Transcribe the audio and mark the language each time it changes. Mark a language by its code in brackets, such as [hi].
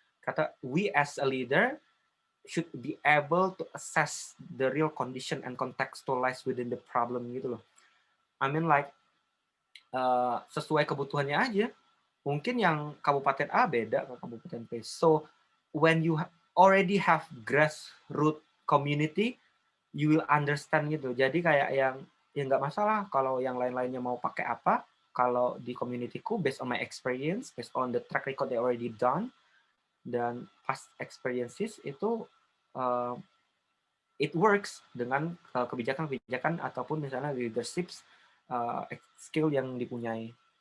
[en] Kata, we as a leader should be able to assess the real condition and contextualize within the problem gitu loh. I mean like [id] sesuai kebutuhannya aja. Mungkin yang kabupaten A beda ke kabupaten B. [en] So when you already have grassroots community, you will understand gitu. [id] Jadi kayak yang ya nggak masalah kalau yang lain-lainnya mau pakai apa. Kalau di communityku, [en] based on my experience, based on the track record they already done, [id] dan past experiences itu [en] it works [id] dengan kebijakan-kebijakan ataupun misalnya leadership skill yang dipunyai.